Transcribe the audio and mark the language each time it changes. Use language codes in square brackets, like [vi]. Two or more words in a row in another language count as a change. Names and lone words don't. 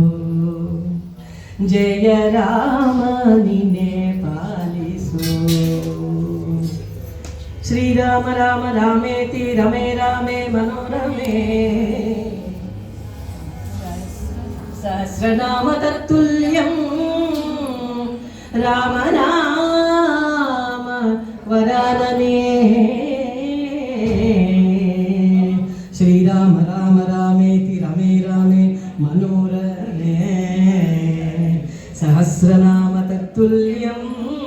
[kn] ಜಯ ರಾಮ ನೀನೇ ಪಾಲಿಸೋ. [sa] ಶ್ರೀರಾಮ ರಾಮ ರಾಮೇತಿ ರಮೇ ರಾಮೇ ಮನೋರಮೇ, ಸಹಸ್ರನಾಮ ತತ್ತುಲ್ಯಂ రామ రామ వరాననే శ్రీరామ రామ రామేతి రమే రామే మనోరమే సహస్రనామ తత్తుల్యం